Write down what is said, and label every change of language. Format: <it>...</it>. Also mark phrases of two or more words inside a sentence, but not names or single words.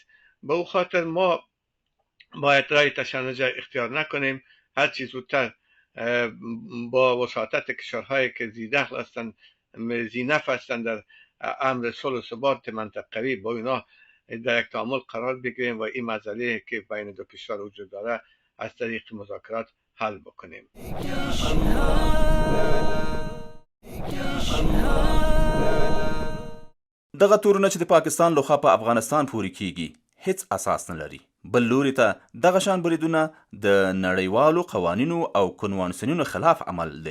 <fa>به او خاطر ما باید راه تشنج اختیار نکنیم، هر چیز زودتر با وساطت کشورهایی که ذی‌دخل هستند، ذی‌نفع هستند در امر صلح و ثبات منطقوی، با اینا در یک تعامل قرار بگیریم و این مسئله که بین دو کشور وجود داره از طریق مذاکرات حل بکنیم.</fa> <ps>دغه تورونه چې د پاکستان لخوا په افغانستان پورې کیږي هیڅ اساس نه لري. بل لوري ته دغه شان بریدونه د نړیوالو قوانینو او کنوانسیونونو خلاف عمل دی.</ps>